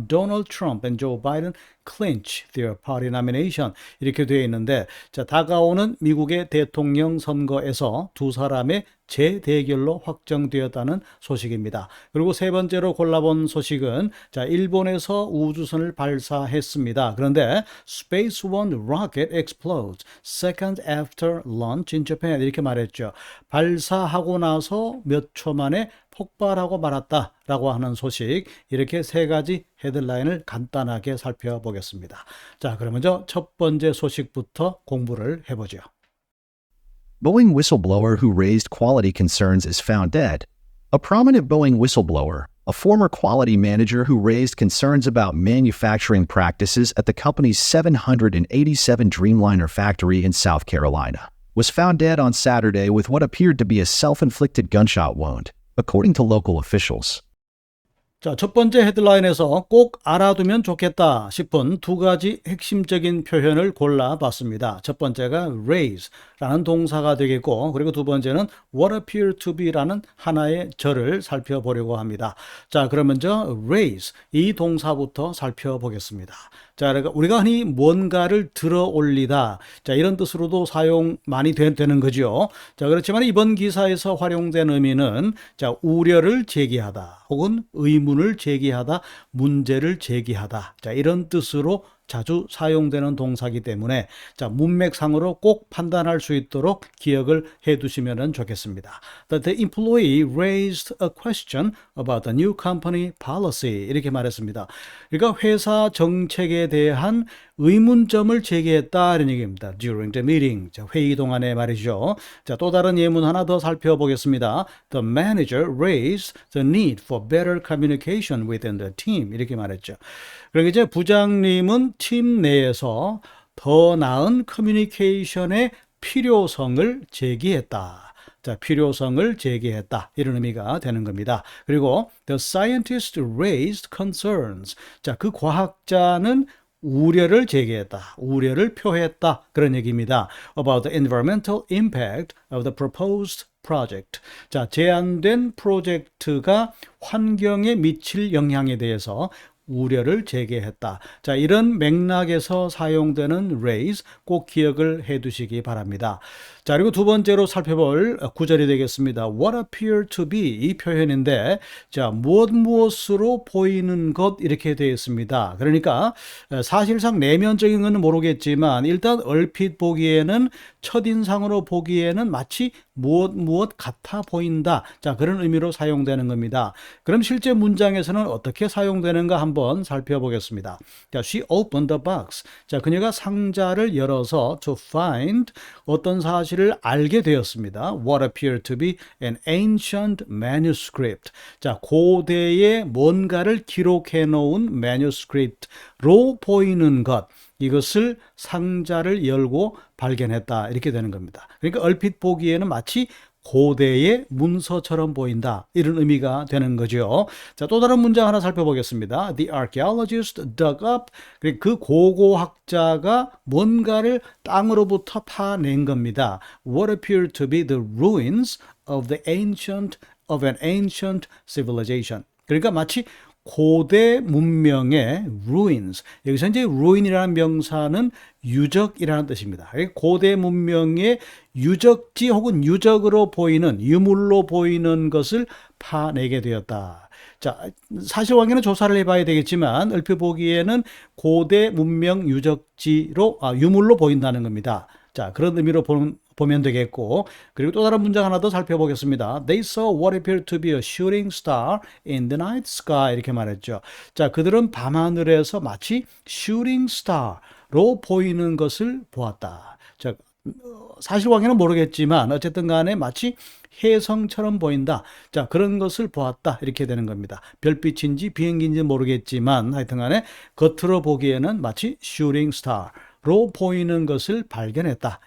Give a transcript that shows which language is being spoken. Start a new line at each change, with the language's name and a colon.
English: Donald Trump and Joe Biden clinch their party nomination
Korean: 이렇게 되어 있는데, 자, 다가오는 미국의 대통령 선거에서 두 사람의 재대결로 확정되었다는 소식입니다. 그리고 세 번째로 골라본 소식은 자, 일본에서 우주선을 발사했습니다.
English: 그런데 Space One rocket explodes second after launch in Japan
Korean: 이렇게 말했죠. 발사하고 나서 몇 초 만에 폭발하고 말았다라고 하는 소식, 이렇게 세 가지 헤드라인을 간단하게 살펴보겠습니다. 자, 그럼 먼저 첫 번째 소식부터 공부를 해보죠.
English: Boeing whistleblower who raised quality concerns is found dead. A prominent Boeing whistleblower, a former quality manager who raised concerns about manufacturing practices at the company's 787 Dreamliner factory in South Carolina, was found dead on Saturday with what appeared to be a self-inflicted gunshot wound, according to local officials.
Korean: 자, 첫 번째 헤드라인에서 꼭 알아두면 좋겠다 싶은 두 가지 핵심적인 표현을 골라봤습니다. 첫 번째가 raise라는 동사가 되겠고, 그리고 두 번째는 what appear to be라는 하나의 절을 살펴보려고 합니다. 자, 그럼 먼저 raise 이 동사부터 살펴보겠습니다. 자, 그러니까 우리가 흔히 뭔가를 들어 올리다, 자, 이런 뜻으로도 사용 많이 되는 거죠. 자, 그렇지만 이번 기사에서 활용된 의미는 자, 우려를 제기하다 혹은 의문을 제기하다, 문제를 제기하다, 자, 이런 뜻으로 자주 사용되는 동사이기 때문에 자, 문맥상으로 꼭 판단할 수 있도록 기억을 해 두시면 좋겠습니다.
English: That the employee raised a question about the new company policy
Korean: 이렇게 말했습니다. 그러니까 회사 정책에 대한 의문점을 제기했다 이런 얘기입니다.
English: During the meeting,
Korean: 자, 회의 동안에 말이죠. 자, 또 다른 예문 하나 더 살펴보겠습니다.
English: The manager raised the need for better communication within the team
Korean: 이렇게 말했죠. 그러니까 이제 부장님은 팀 내에서 더 나은 커뮤니케이션의 필요성을 제기했다. 자, 필요성을 제기했다. 이런 의미가 되는 겁니다.
English: 그리고 the scientist raised concerns.
Korean: 자, 그 과학자는 우려를 제기했다. 우려를 표했다. 그런 얘기입니다.
English: About the environmental impact of the proposed project.
Korean: 자, 제안된 프로젝트가 환경에 미칠 영향에 대해서 우려를 제기했다. 자, 이런 맥락에서 사용되는 raise 꼭 기억을 해 두시기 바랍니다. 자, 그리고 두 번째로 살펴볼 구절이 되겠습니다. What appear to be 이 표현인데, 자, 무엇으로 보이는 것 이렇게 되어 있습니다. 그러니까 사실상 내면적인 건 모르겠지만 일단 얼핏 보기에는, 첫인상으로 보기에는 마치 무엇 같아 보인다. 자, 그런 의미로 사용되는 겁니다. 그럼 실제 문장에서는 어떻게 사용되는가 한번 살펴보겠습니다.
English: 자, she opened the box.
Korean: 자, 그녀가 상자를 열어서 to find 어떤 사실을 알게 되었습니다.
English: What appeared to be an ancient manuscript.
Korean: 자, 고대에 뭔가를 기록해 놓은 manuscript로 보이는 것. 이것을 상자를 열고 발견했다. 이렇게 되는 겁니다. 그러니까 얼핏 보기에는 마치 고대의 문서처럼 보인다. 이런 의미가 되는 거죠. 자, 또 다른 문장 하나 살펴보겠습니다.
English: The archaeologist dug up.
Korean: 그 고고학자가 뭔가를 땅으로부터 파낸 겁니다.
English: What appeared to be the ruins of an ancient civilization.
Korean: 그러니까 마치 고대 문명의 ruins. 여기서 이제 ruin이라는 명사는 유적이라는 뜻입니다. 고대 문명의 유적지 혹은 유적으로 보이는, 유물로 보이는 것을 파내게 되었다. 자, 사실관계는 조사를 해봐야 되겠지만 얼핏 보기에는 고대 문명 유적지로, 유물로 보인다는 겁니다. 자, 그런 의미로 보면 되겠고, 그리고 또 다른 문장 하나 더 살펴보겠습니다.
English: They saw what appeared to be a shooting star in the night sky
Korean: 이렇게 말했죠. 자, 그들은 밤하늘에서 마치 shooting star로 보이는 것을 보았다. 자, 사실 관계는 모르겠지만 어쨌든 간에 마치 혜성처럼 보인다. 자, 그런 것을 보았다. 이렇게 되는 겁니다. 별빛인지 비행기인지 모르겠지만 하여튼 간에 겉으로 보기에는 마치 슈팅 스타로 보이는 것을 발견했다.